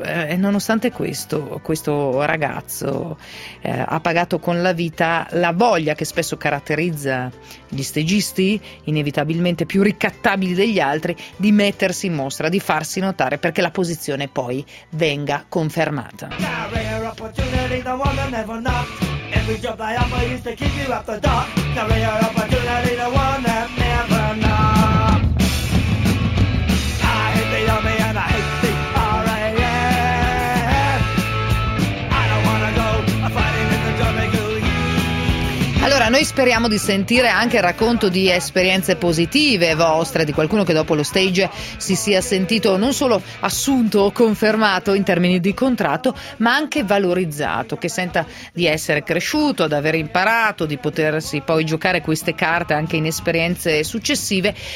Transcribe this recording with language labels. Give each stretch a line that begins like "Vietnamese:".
Italian: E nonostante questo, questo ragazzo ha pagato con la vita la voglia che spesso caratterizza gli stagisti, inevitabilmente più ricattabili degli altri, di mettersi in mostra, di farsi notare perché la posizione poi venga confermata.
English: Every job I offer is to keep you at the dock. Now we are opportunity, the one that never knocks. I hate the army and I hate the RAF. I don't wanna go fighting in the German gulag.
Italian: Allora, noi speriamo di sentire anche il racconto di esperienze positive vostre, di qualcuno che dopo lo stage si sia sentito non solo assunto o confermato in termini di contratto, ma anche valorizzato, che senta di essere cresciuto, di aver imparato, di potersi poi giocare queste carte anche in esperienze successive,